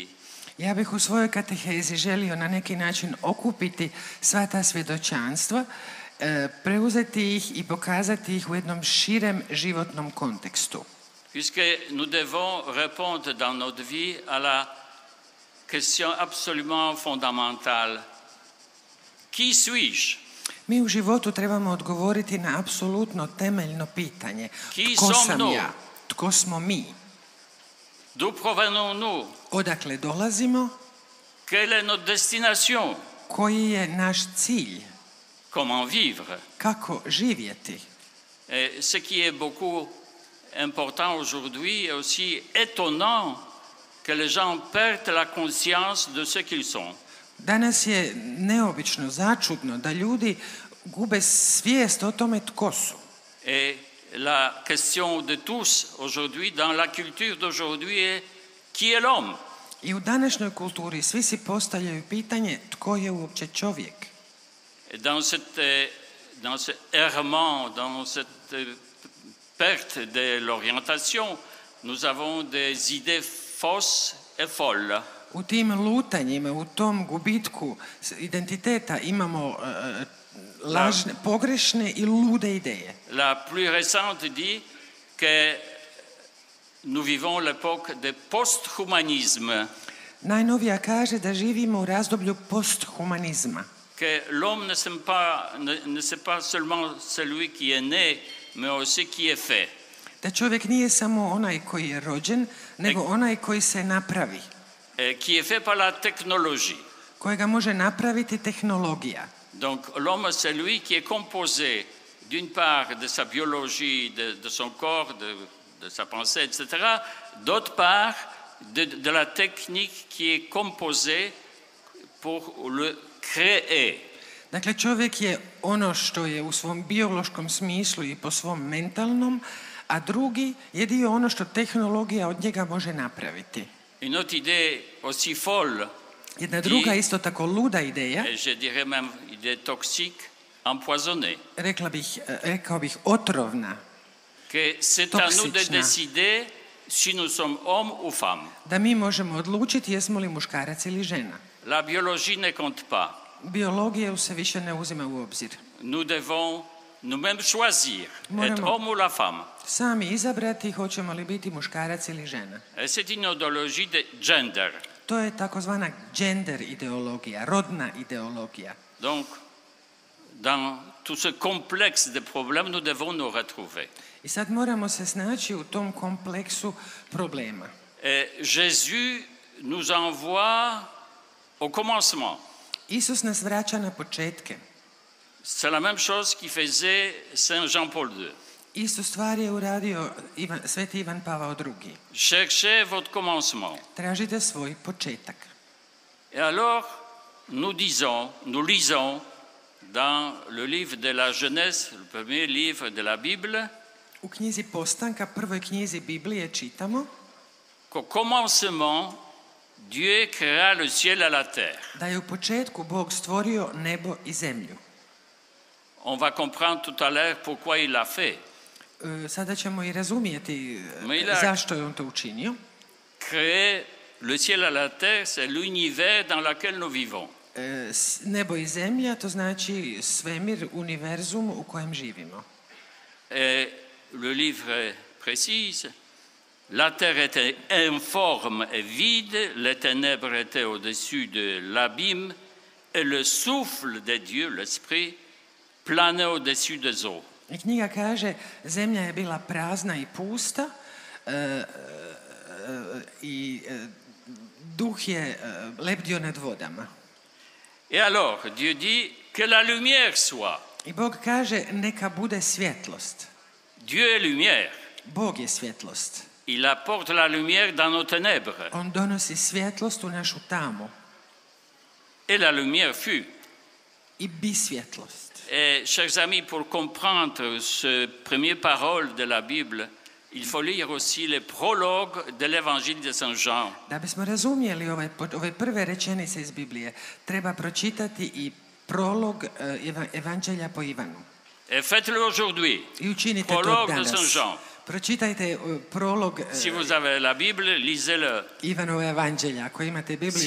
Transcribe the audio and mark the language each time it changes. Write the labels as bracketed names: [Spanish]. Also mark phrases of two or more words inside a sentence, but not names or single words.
[Croatian] Ja bih u svojoj katehezi želio na neki način okupiti sva ta svjedočanstva, preuzeti ih i pokazati ih u jednom širem životnom kontekstu. [French] Puisque nous devons répondre dans notre vie à la question absolument fondamentale. Qui suis-je? [Croatian] Mi u životu trebamo odgovoriti na apsolutno temeljno pitanje. [French] Qui [Croatian] Tko sam [French] sommes-nous? [Croatian] ja? Tko smo mi? [French] D'où provenons-nous? [Croatian] Odakle dolazimo? [French] Quelle est notre destination? [Croatian] Koji je naš cilj? [French] Comment vivre? [Croatian] Kako živjeti? [French] Et ce qui est beaucoup important aujourd'hui est aussi étonnant que les gens perdent la conscience de ce qu'ils sont. [Croatian] Danas je neobično, začudno da ljudi gube svijest o tome tko su. [French] Et la question de tous aujourd'hui, dans la culture d'aujourd'hui, est qui est l'homme? [Croatian] I u današnjoj kulturi svi si postavljaju pitanje tko je uopće čovjek. [French] Et dans ce errement, dans cette perte de l'orientation, nous avons des idées fausses est folle. [Croatian] U tim lutanjima, u tom gubitku identiteta imamo lažne, pogrešne i lude ideje. [French] La plus récente dit que nous vivons l'époque du post-humanisme, [Croatian] Najnovija kaže da živimo u razdoblju posthumanizma. [French] que l'homme ne c'est pas seulement celui qui est né, mais aussi qui est fait. [Croatian] Da čovjek nije samo onaj koji je rođen, nego onaj koji se napravi. [French] Qui est fait par la technologie. [Croatian] Kojega može napraviti tehnologija. [French] Donc l'homme, c'est lui qui est composé d'une part de sa biologie, de son corps, de sa pensée, etc., d'autre part de la technique qui est composée pour le créer. [Croatian] Dakle, čovjek je ono što je u svom biološkom smislu i po svom mentalnom, a drugi je dio ono što tehnologija od njega može napraviti. [French] Une autre idée aussi folle, [Croatian] Jedna druga isto tako luda ideja, [French] et je dirais même idée toxique, empoisonnée, [Croatian] rekao bih otrovna, [French] que c'est à nous de [Croatian] toksična. [French] décider si nous sommes hommes ou femmes. [Croatian] Da mi možemo odlučiti jesmo li muškarac ili žena. [French] La biologie ne compte pas. [Croatian] Biologija se više ne uzima u obzir. [French] Nous devons nous-mêmes choisir, [Croatian] Moramo [French] être homme ou la femme. [Croatian] sami izabrati hoćemo li biti muškarac ili žena. [French] Et c'est une idéologie de gender. [Croatian] To je takozvana gender ideologija, rodna ideologija. [French] Donc, dans tout ce complexe de problèmes, nous devons nous retrouver. [Croatian] I sad moramo se snaći u tom kompleksu problema. [French] Et Jésus nous envoie au commencement. [Croatian] Isus nas vraća na početke. [French] C'est la même chose qui faisait Saint Jean-Paul II. [Croatian] Istu stvar je uradio Sveti Ivan Pavao II. [French] Cherchez votre commencement. [Croatian] Tražite svoj početak. [French] Et alors, nous lisons dans le livre de la Genèse, le premier livre de la Bible, [Croatian] U knjizi Postanka, prvoj knjizi Biblije čitamo [French] qu'au commencement, Dieu créa le ciel et la terre. [Croatian] da je u početku Bog stvorio nebo i zemlju. [French] On va comprendre tout à l'heure pourquoi il l'a fait. [Croatian] Sada ćemo i razumijeti zašto je on to učinio. [French] Créer le ciel et la terre, c'est l'univers dans lequel nous vivons. [Croatian] Nebo i zemlja, to znači svemir, univerzum u kojem živimo. [French] Et le livre précise, la terre était informe et vide, les ténèbres étaient au-dessus de l'abîme, et le souffle de Dieu, l'Esprit, planait au-dessus des eaux. [Croatian] I knjiga kaže, zemlja je bila prazna i pusta i duh je lebdio nad vodama. [French] Et alors, Dieu dit que la lumière soit. [Croatian] I Bog kaže, neka bude svjetlost. [French] Dieu est lumière. [Croatian] Bog je svjetlost. [French] Il apporte la lumière dans nos ténèbres. [Croatian] On donosi svjetlost u našu tamu. [French] Et la lumière fut. [Croatian] I bi svjetlost. [French] Et, chers amis, pour comprendre ce premier parole de la Bible, il faut lire aussi les prologues de l'évangile de Saint Jean. [Croatian] Da bismo razumjeli ove prve rečenice iz Biblije, treba pročitati i prolog Evanđelja po Ivanu. [French] Et faites-le aujourd'hui. [Croatian] I učinite to [French] Prologue de [Croatian] danas. [French] Saint Jean. [Croatian] Pročitajte prolog [French] Si vous avez la Bible, lisez-le. [Croatian] Ivanova Evanđelja. Ako imate Bibliju